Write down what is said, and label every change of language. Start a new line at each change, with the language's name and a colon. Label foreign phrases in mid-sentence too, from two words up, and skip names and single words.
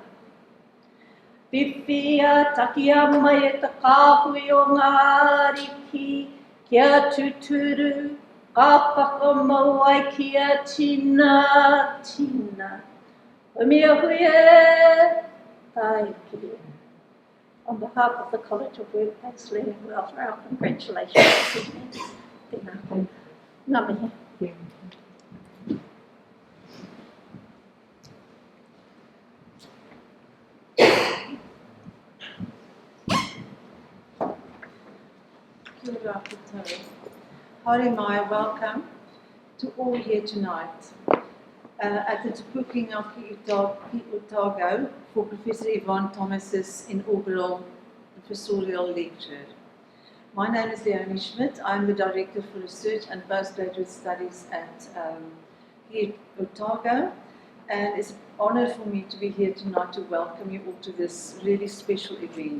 Māori: Whiwhia takia mai e te kāhui o ngā ariki, kia tuturu, ka whakamau ai kia tina, tina. Umia hui e, tai kiri.
English: On behalf of the College of Workplace Learning and Welfare, our congratulations.
Māori: Tēnā koe. Ngā mihi. Kia ora koutou. Haere mai,
English: welcome to all here tonight at the Te Pukenga ki Otago for Professor Yvonne Thomas's Inaugural Professorial Lecture. My name is Leonie Schmidt. I'm the Director for Research and Postgraduate Studies at here at Otago, and it's an honour for me to be here tonight to welcome you all to this really special event.